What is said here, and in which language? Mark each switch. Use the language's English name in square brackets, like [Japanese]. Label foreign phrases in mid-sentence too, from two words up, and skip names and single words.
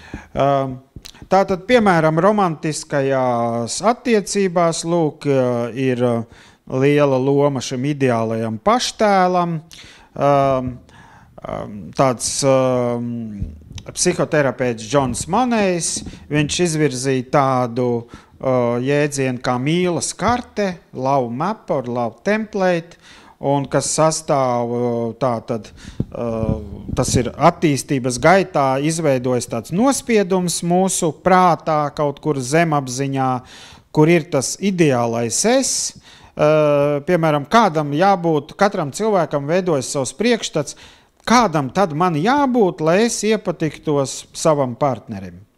[Latvian] Tātad, piemēram, romantiskajās attiecībās, lūk, ir liela loma šim ideālajam paštēlam. Tāds psihoterapeits Džons Monejs, viņš izvirzīja tādu jēdzienu kā mīlas karte, [English] love map or love template, [Latvian] un kas sastāv tātad, tas ir attīstības gaitā izveidojas tāds nospiedums mūsu prātā, kaut kur zemapziņā, kur ir tas ideālais es. Piemēram, kādam jābūt, katram cilvēkam veidojas savs priekšstats, kādam tad man jābūt, lai es iepatiktos savam partnerim.